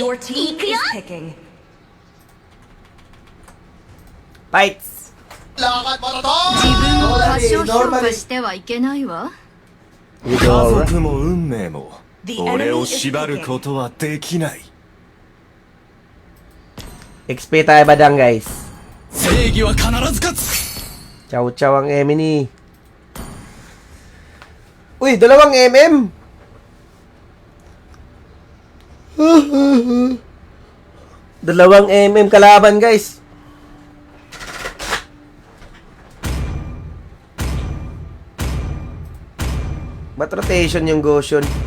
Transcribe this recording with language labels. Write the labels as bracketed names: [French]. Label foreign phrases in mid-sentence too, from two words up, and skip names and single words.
[English] Your [Japanese] 行 [English] team [Japanese] くよ [English] is picking. Fights. [Japanese] 自分を過小評価してはいけないわ。家族も運命も [English] The [Japanese] 俺 [English] enemy [Japanese] を [English] is [Japanese] 縛るこ [English] picking. [Japanese] とはできない。 [Filipino] XP tayo badang, guys. [Japanese] 正義は必ず勝つ。 [Filipino] Chow chow ang Emini. Uy, 2 MM. Dalawang MM kalaban, guys. Ba't rotation yung Goshen?